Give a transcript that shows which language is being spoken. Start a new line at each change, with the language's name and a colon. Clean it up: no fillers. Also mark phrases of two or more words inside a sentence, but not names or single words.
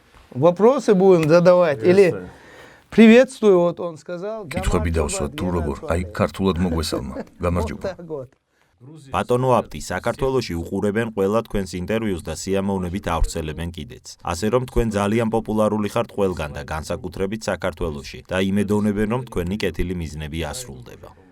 Russian: Вопросы будем задавать или приветствую, вот он сказал.
Georgian: კითხვები დავსვათ თუ როგორ, აი ქართულად მოგვესალმა. გამარჯობა. ბატონო აპტი, საქართველოში უყურებენ ყველა თქვენს ინტერვიუს და სიამოვნებით ავრცელებენ კიდეც. ასე რომ თქვენ ძალიან პოპულარული ხართ ყველგან და განსაკუთრებით საქართველოში და იმედოვნებენ რომ თქვენი კეთილი მიზნები ასრულდება.